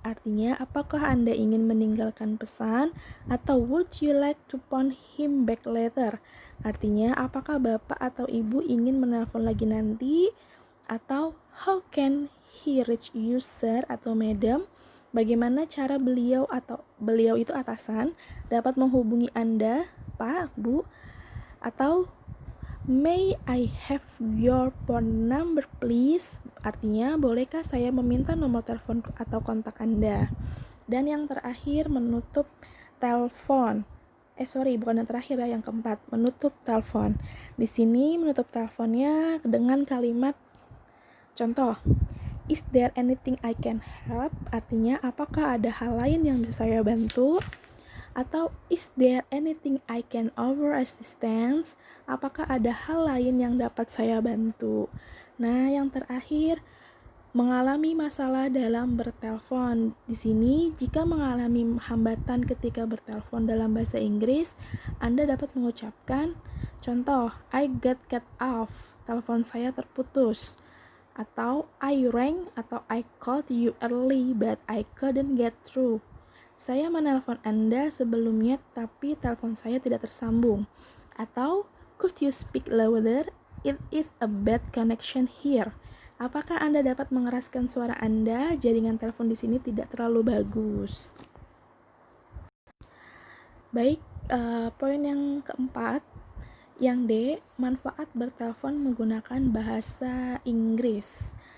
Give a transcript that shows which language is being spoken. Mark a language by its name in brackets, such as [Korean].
[Indonesian] Artinya, apakah Anda ingin meninggalkan pesan? Atau [English] would you like to phone him back later? [Indonesian] Artinya, apakah Bapak atau Ibu ingin menelpon lagi nanti? Atau [English] how can he reach you, sir [Indonesian] atau [English] madam? [Indonesian] Bagaimana cara beliau itu atasan dapat menghubungi Anda, Pak, Bu? Atau [English] may I have your phone number please? [Indonesian] Artinya, bolehkah saya meminta nomor telepon atau kontak Anda? Dan yang terakhir, menutup telepon. Bukan yang terakhir ya, yang keempat, menutup telepon. Di sini menutup teleponnya dengan kalimat contoh, [English] is there anything I can help? [Indonesian] Artinya, apakah ada hal lain yang bisa saya bantu? Atau [English] is there anything I can offer assistance? [Indonesian] Apakah ada hal lain yang dapat saya bantu? Nah, yang terakhir, mengalami masalah dalam bertelepon. Di sini, jika mengalami hambatan ketika bertelepon dalam bahasa Inggris, Anda dapat mengucapkan contoh, [English] I got cut off, [Indonesian] telepon saya terputus. Atau [English] I rang [Indonesian] atau [English] I called you early but I couldn't get through. [Indonesian] Saya menelpon Anda sebelumnya tapi telepon saya tidak tersambung. Atau [English] could you speak louder? It is a bad connection here. [Indonesian] Apakah Anda dapat mengeraskan suara Anda? Jaringan telepon di sini tidak terlalu bagus. Baik, poin yang keempat. Yang D, manfaat bertelepon menggunakan bahasa Inggris.